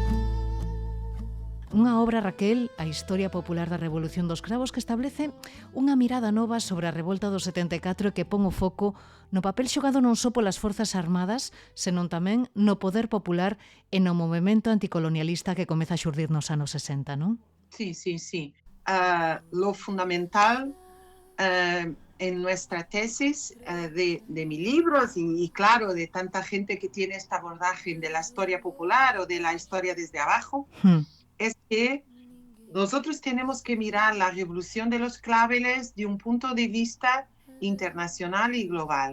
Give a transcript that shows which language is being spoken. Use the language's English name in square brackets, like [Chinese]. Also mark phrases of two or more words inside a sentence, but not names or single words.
[Galician] Unha obra, Raquel, a Historia Popular da Revolución dos Cravos, que establece unha mirada nova sobre a revolta do 74 e que pon o foco no papel xogado non só polas Forzas Armadas, senón tamén no poder popular e no movemento anticolonialista que comeza a xurdir nos anos 60, non? [Spanish] Sí. Lo fundamental en nuestra tesis de mi libro y claro, de tanta gente que tiene este abordaje de la historia popular o de la historia desde abajo, es que nosotros tenemos que mirar la revolución de los claveles de un punto de vista internacional y global.